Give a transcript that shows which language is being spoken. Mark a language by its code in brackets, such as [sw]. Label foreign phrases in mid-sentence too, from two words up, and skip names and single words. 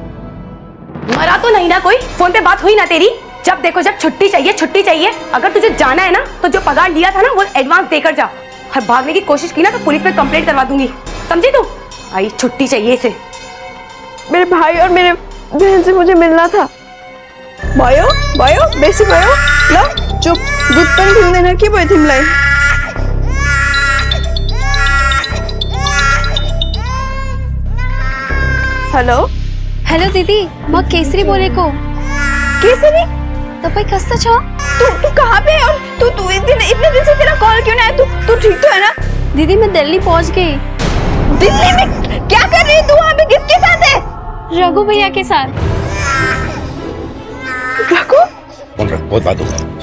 [hi] मरा तो नहीं ना कोई? फोन पे बात हुई ना तेरी? जब देखो जब छुट्टी चाहिए छुट्टी चाहिए। अगर तुझे जाना है ना तो जो पगार लिया था ना वो एडवांस देकर जा। और भागने की कोशिश की ना तो पुलिस में कंप्लेंट करवा दूंगी, समझी तू? आई छुट्टी चाहिए इसे। मेरे भाई और मेरे बहन से मुझे मिलना था। [ne] भयो बेसी भयो ल चुप, दूध पनि दिँदैन के भयो तिमीलाई? हेलो दिदी, म केसरी बोलेको। केसरी, तपाईँ कस्तो छ? [hi] तू कहाँ पे है? और तू इतने दिन से तेरा कॉल क्यों नहीं आया? तू ठीक तो है ना? दीदी मैं दिल्ली पहुंच गई। दिल्ली में क्या कर रही है तू? वहाँ पे किसके साथ है? रघु भैया के साथ। रघु? बहुत बात हो गई।